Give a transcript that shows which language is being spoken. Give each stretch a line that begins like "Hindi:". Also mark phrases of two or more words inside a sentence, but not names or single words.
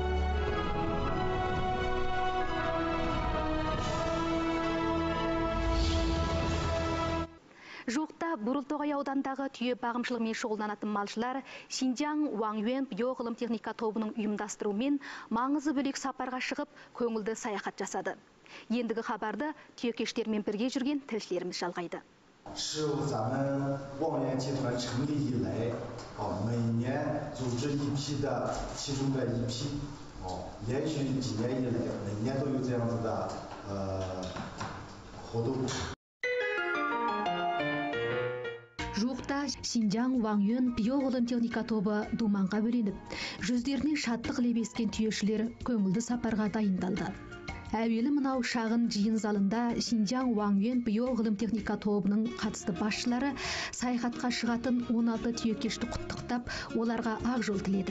Kazakh: Жоқта Бурылтоғай аудандағы түйе бағымшылығымен шұғылданатын малшылар Шинжаң Уаңюэн биоғылым техника тобының ұйымдастыруымен маңызы бөлек сапарға шығып, көңілді саяхат жасады. Ендігі хабарды түйекештермен бірге жүрген тілшілеріміз жалғайды.
Chinese: 是咱们望源集团成立以来，每年组织一批的，其中的一批，连续几年以来，每年都有这样子的活动。
Kazakh: Жуықта Шинжаң Уаңюэн биоғылым техника тобы думанға бөленіп, жүздеріне шаттық лебескен түйешілер көңілді сапарға дайындалды. Әуелі мынау шағын жиын залында Шинжаң Уаңюэн биоғылым техника тобының қатысты басшылары саяхатқа шығатын 16 түйекешті құттықтап, оларға ақ жол тіледі.